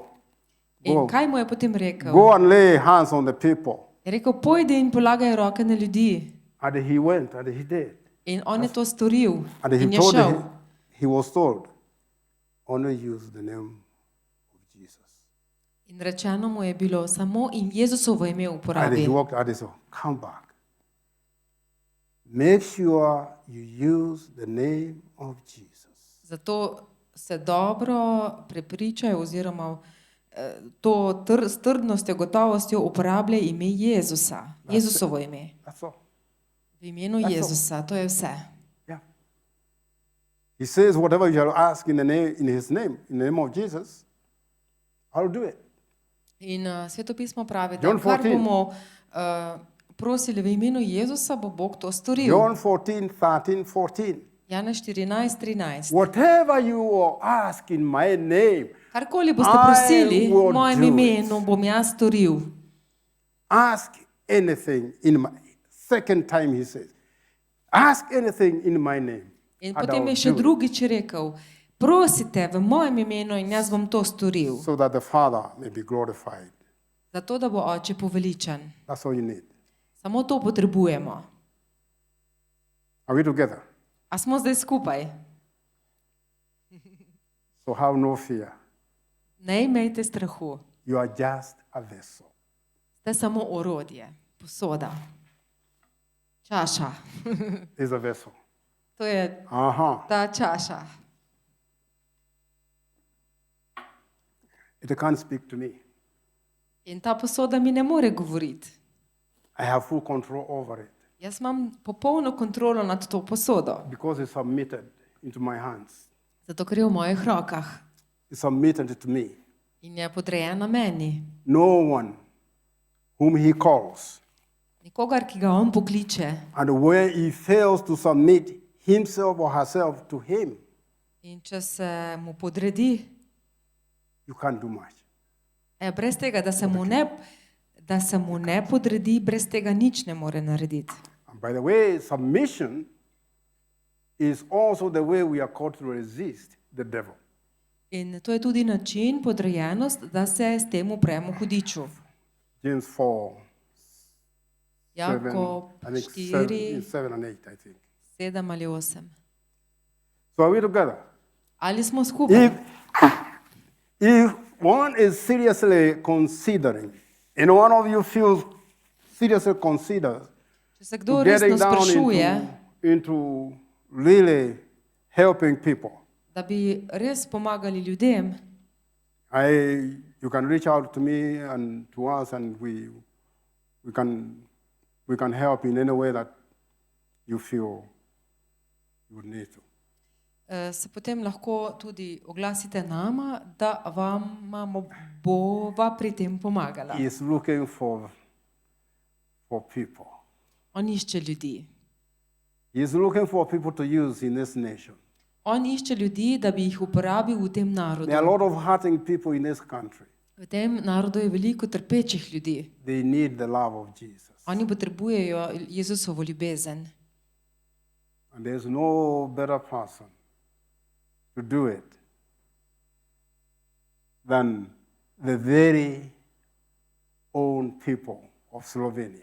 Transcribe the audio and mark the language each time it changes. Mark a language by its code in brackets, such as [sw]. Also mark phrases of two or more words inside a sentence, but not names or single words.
[sl] In kaj mu je potem rekel? [en] Go and lay hands on the people. [sl] Je rekel, pojdi in polagaj roke na ljudi. [en] And he went and he did. [sl] In on je to storil [en] And [sl] in je šel. [en] he was told, only use the name of Jesus. [sl] In rečeno mu je bilo, samo in Jezusovo ime [en] And he [sl] uporabi. [en] walked out and said, come back. Make sure you use the name of Jesus. [sl] Zato se dobro prepričaj oziroma to s trdnostjo, gotovostjo uporabljaj ime Jezusa. Jezusovo ime. [en] That's all. [sl] V imenu [en] all. [sl] Jezusa, to je vse. [en] Yeah. He says, whatever you shall ask in his name, in the name of Jesus, I'll do it. [sl] In Sveto pismo pravi, da John kar 14. bomo prosili v imenu Jezusa, bo Bog to storil. John 14:13-14. Jana 14:13. [en] Whatever you ask in my name, [sl] Karkoli boste [en] I [sl] prosili [en] will [sl] v mojem [en] do it. [sl] imenu, bom jaz storil. [en] ask anything in my, second time he says, ask anything in my name. [sl] In [en] and [sl] potem [en] I'll [sl] je še [en] do it, [sl] drugič rekel, prosite v mojem imenu in jaz bom to storil, [en] so that the Father may be glorified. [sl] zato da bo Oče poveličan. [en] That's all you need. [sl] Samo to potrebujemo. [en] Are we together? [sl] A smo zdaj skupaj? [en] So have no fear. [sl] Ne imejte strahu. [en] You are just a vessel. [sl] Ste samo orodje, posoda. Čaša. [en] Is a vessel. [sl] To je Uh-huh. ta čaša. [en] It can't speak to me. [sl] In ta posoda mi ne more govoriti. [en] I have full control over it [sl] Jaz imam popolno kontrolo nad to posodo, [en] because it's submitted into my hands. [sl] zato ker je v mojih rokah [en] It's submitted to me. [sl] in je podrejena meni. [en] No one whom he calls, [sl] Nikogar, ki ga on pokliče [en] and where he fails to submit himself or herself to him, [sl] in če se mu podredi, [en] you can't do much. [sl] brez tega, da se mu ne podredi, brez tega nič ne more narediti. [en] And by the way, submission is also the way we are called to resist the devil. [sl] In to je tudi način, podrejenost, da se s tem upremo hudiču. James 4, Jakob [en] I think 4, 7 and 8, I think. [sl] 7 ali 8. [en] So are we together? [sl] Ali smo skupaj? [en] If one is seriously considering, and one of you feels seriously considers [sl] Če se kdo [en] getting [sl] resno [en] down [sl] sprašuje, [en] into really helping people, [sl] da bi res pomagali ljudem, [en] you can reach out to me and to us, and we can help in any way that you feel you would need to. [sl] se potem lahko tudi oglasite nama, da vam bova pri tem pomagala. [en] He is looking for people. [sl] On išče ljudi. [en] He is looking for people to use in this nation. [sl] On išče ljudi, da bi jih uporabil v tem narodu. [en] There are a lot of hurting people in this country. [sl] V tem narodu je veliko trpečih ljudi. [en] They need the love of Jesus. [sl] Oni potrebujejo Jezusovo ljubezen. [en] And there's no better person to do it than the very own people of Slovenia.